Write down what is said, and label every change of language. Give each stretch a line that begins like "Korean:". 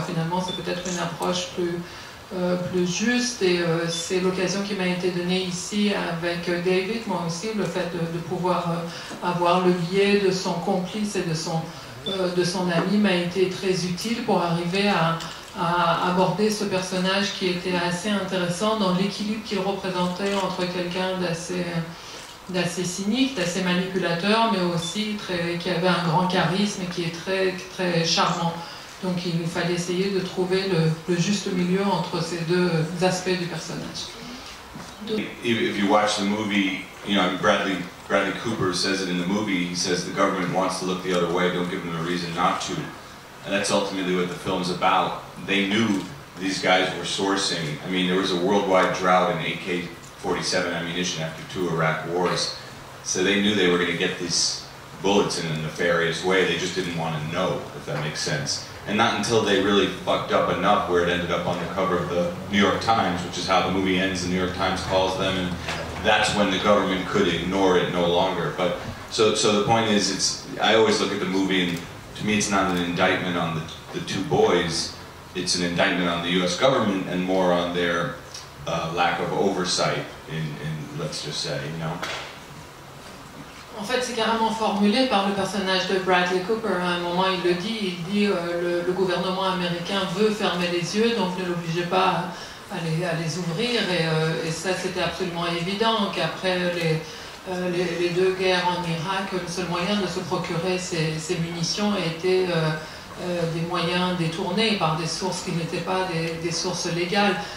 French: Finalement, c'est peut-être une approche plus juste, et c'est l'occasion qui m'a été donnée ici avec David, moi aussi, le fait de pouvoir avoir le biais de son complice et de son ami m'a été très utile pour arriver à aborder ce personnage qui était assez intéressant dans l'équilibre qu'il représentait entre quelqu'un d'assez cynique, d'assez manipulateur, mais aussi qui avait un grand charisme et qui est très, très charmant. Donc il fallait essayer de trouver le juste milieu entre ces deux aspects du personnage.
English: If you watch the movie, you know, Bradley Bradley Cooper says it in the movie. He says the government wants to look the other way, don't give them a reason not to. And that's ultimately what the film's about. They knew these guys were sourcing. I mean, there was a worldwide drought in AK-47 ammunition after 2 Iraq wars. So they knew they were going to get these bullets in a nefarious way. They just didn't want to know, if that makes sense. And not until they really fucked up enough where it ended up on the cover of the New York Times, which is how the movie ends, the New York Times calls them, and that's when the government could ignore it no longer. But so the point is, I always look at the movie, and to me it's not an indictment on the 2 boys, it's an indictment on the US government and more on their lack of oversight, let's just say, you know.
French: En fait, c'est carrément formulé par le personnage de Bradley Cooper. À un moment, il le dit, le gouvernement américain veut fermer les yeux, donc ne l'obligez pas à les ouvrir. Et ça, c'était absolument évident qu'après les 2 guerres en Irak, le seul moyen de se procurer ces munitions était des moyens détournés par des sources qui n'étaient pas des sources légales.